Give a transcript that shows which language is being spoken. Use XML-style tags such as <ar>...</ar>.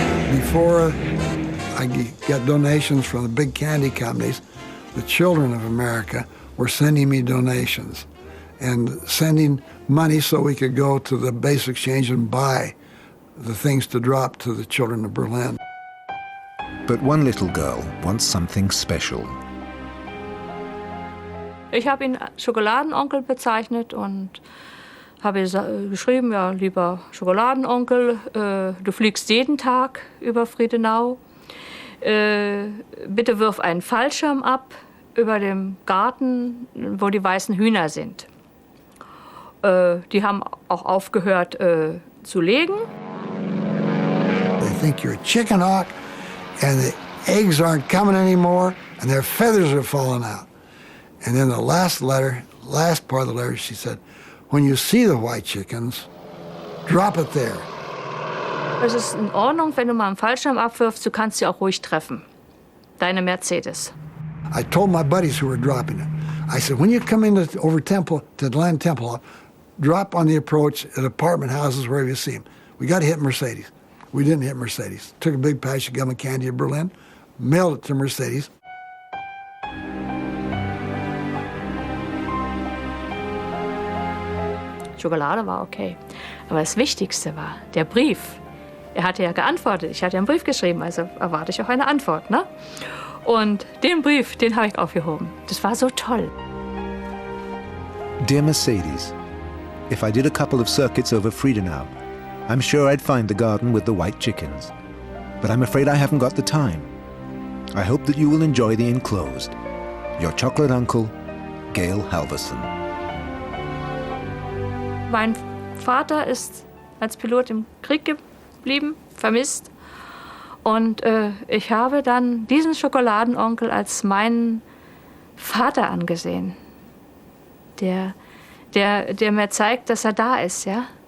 <en>Before I got donations from the big candy companies, the children of America were sending me donations and sending money so we could go to the base exchange and buy the things to drop to the children of Berlin. But one little girl wants something special.</en> <de>Ich habe ihn Schokoladenonkel bezeichnet und habe geschrieben, ja, lieber Schokoladenonkel, du fliegst jeden Tag über Friedenau. Bitte wirf einen Fallschirm ab über dem Garten, wo die weißen Hühner sind. Die haben auch aufgehört zu legen.</de> <en>They think you're a chicken hawk. And the eggs aren't coming anymore, and their feathers are falling out. And then the last part of the letter, she said, when you see the white chickens, drop it there.</en> <de>Es ist in Ordnung, wenn du mal einen Fallschirm abwirfst, du kannst sie auch ruhig treffen. Deine Mercedes.</de> <en>I told my buddies who were dropping it, I said, when you come over Temple, to land Temple, drop on the approach at apartment houses wherever you see them. We got to hit Mercedes. We didn't hit Mercedes. Took a big patch of gum and candy to Berlin, mailed it to Mercedes.</en> <de>Schokolade war okay. Aber das Wichtigste war der Brief. Er hatte ja geantwortet. Ich hatte ja einen Brief geschrieben, also erwarte ich auch eine Antwort, ne? Und den Brief, den habe ich aufgehoben. Das war so toll.</de> <en>Dear Mercedes, if I did a couple of circuits over Friedenau, I'm sure I'd find the garden with the white chickens. But I'm afraid I haven't got the time. I hope that you will enjoy the enclosed. Your chocolate uncle, Gail Halverson.</en> <de>Mein Vater ist als Pilot im Krieg geblieben, vermisst. Und ich habe dann diesen Schokoladenonkel als meinen Vater angesehen, der mir zeigt, dass er da ist, ja?</de>